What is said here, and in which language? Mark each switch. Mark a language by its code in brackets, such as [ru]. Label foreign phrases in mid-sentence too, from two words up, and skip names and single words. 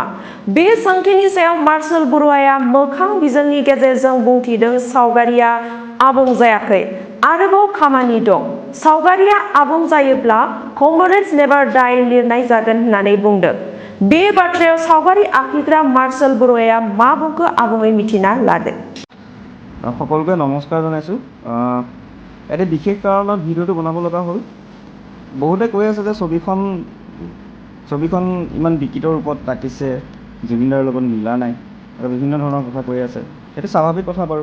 [brx] बे सोंथिनि सायाव मार्शेल बरुवाया मोखां बिजोंनि गेजेरजों बुंथिदों सावगारिया आबुं जायाखै, आरोबाव खामानि दं। सावगारिया आबुं जायोब्ला [en] comrades never die [brx] लिरनाय जागोन होननानै बुंदों। बे बाथ्रायाव सावगारि आखिग्रा मार्शेल बरुवाया मा बुंखो आबुङै मिथिना लादो। [as] সকলোকে নমস্কাৰ জনাইছোঁ। এটা বিশেষ কাৰণত ভিডিঅ'টো বনাব লগা হ'ল। বহুতে কৈ আছে যে ছবিখন ইমান বিকৃত ৰূপত আঁকিছে, জুবিনদাৰ লগত মিলা নাই আৰু বিভিন্ন ধৰণৰ কথা কৈ আছে। সেইটো স্বাভাৱিক কথা বাৰু।